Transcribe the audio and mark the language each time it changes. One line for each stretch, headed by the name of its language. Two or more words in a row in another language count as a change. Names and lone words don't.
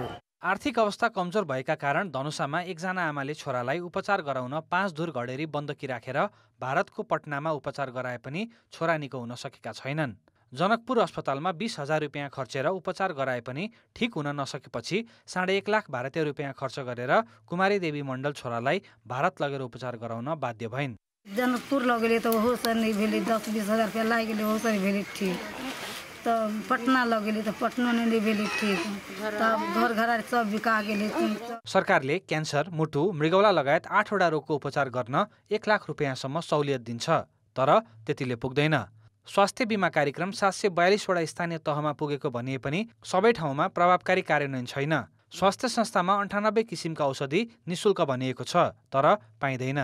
Nepali: आर्थिक अवस्था कमजोर भएका कारण धनुषामा एकजना आमाले छोरालाई उपचार गराउन 5 धुर घडेरी बन्दकी राखेर भारतको पटनामा उपचार गराए पनि छोरा निको हुन सकेका छैनन्। जनकपुर अस्पतालमा 20,000 रुपियाँ खर्चेर उपचार गराए पनि ठिक हुन नसकेपछि 1.5 लाख भारतीय रुपियाँ खर्च गरेर कुमारी देवी मण्डल छोरालाई भारत लगेर उपचार गराउन बाध्य भइन्।
Maithili: जनकपुर लगेले त हो सर नहीं भेले, 10-20,000 रुपया लागेले हो सर भेले ठीक, तो पटना लगेले त पटना नहीं भेले ठीक, तब घर घर सब बिका गेले।
Nepali: सरकारले क्यान्सर, मुटु, मृगौला लगायत 8 वटा रोगको उपचार गर्न 1 लाख रुपियाँसम्म सहुलियत दिन्छ, तर त्यतिले पुग्दैन। स्वास्थ्य बीमा कार्यक्रम 742 वटा स्थानीय तहमा पुगेको भनिए पनि सबै ठाउँमा प्रभावकारी कार्यान्वयन छैन। स्वास्थ्य संस्थामा 98 किसिमका औषधि निशुल्क भनिएको छ, तर पाइँदैन।